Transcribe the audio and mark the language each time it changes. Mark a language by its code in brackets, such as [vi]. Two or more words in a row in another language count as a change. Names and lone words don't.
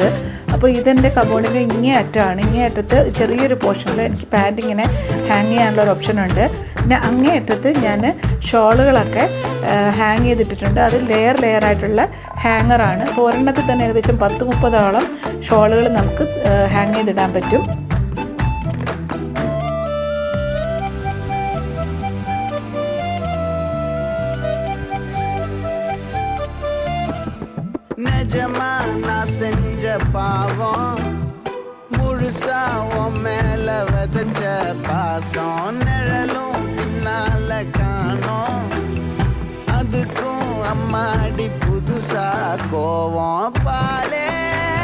[ml] അപ്പോൾ ഇതെൻ്റെ കബോർഡിൻ്റെ ഇങ്ങേ അറ്റമാണ്. ഇങ്ങേ അറ്റത്ത് ചെറിയൊരു പോർഷനിൽ എനിക്ക് പാൻറ് ഇങ്ങനെ ഹാങ് ചെയ്യാനുള്ള ഒരു ഓപ്ഷൻ ഉണ്ട്. പിന്നെ അങ്ങേ അറ്റത്ത് ഞാൻ ഷോളുകളൊക്കെ ഹാങ് ചെയ്തിട്ടിട്ടുണ്ട്. അത് ലെയർ ആയിട്ടുള്ള ഹാങ്ങറാണ്. ഒരെണ്ണത്തിൽ തന്നെ ഏകദേശം 10-30 ഷോളുകൾ നമുക്ക് ഹാങ് ചെയ്തിടാൻ പറ്റും. [ta] நிஜமா நான் செஞ்ச பாவம் முழுசா உன் மேல விதைச்ச பாசம் நிழலும் பின்னால காணோம் அதுக்கும் அம்மாடி புதுசா கோவம் பாலே